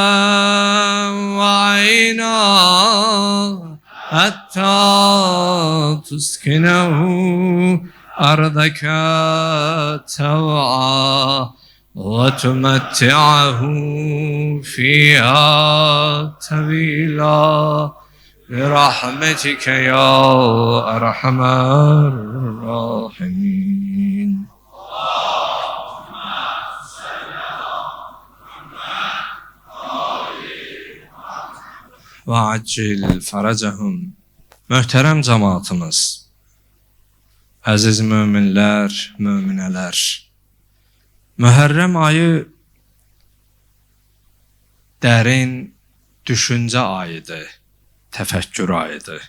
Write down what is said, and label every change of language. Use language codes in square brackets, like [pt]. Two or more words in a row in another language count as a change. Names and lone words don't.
[ar] وعينا حتى تسكنه أرضك توعا وتمتعه فيها طويلا برحمتك يا أرحم الراحمين. وعجل فرجهم. [az] Möhtərəm cəmaatımız, əziz möminlər, möminələr, Mühərrəm ayı dərin düşüncə ayıdır, təfəkkür ayıdır.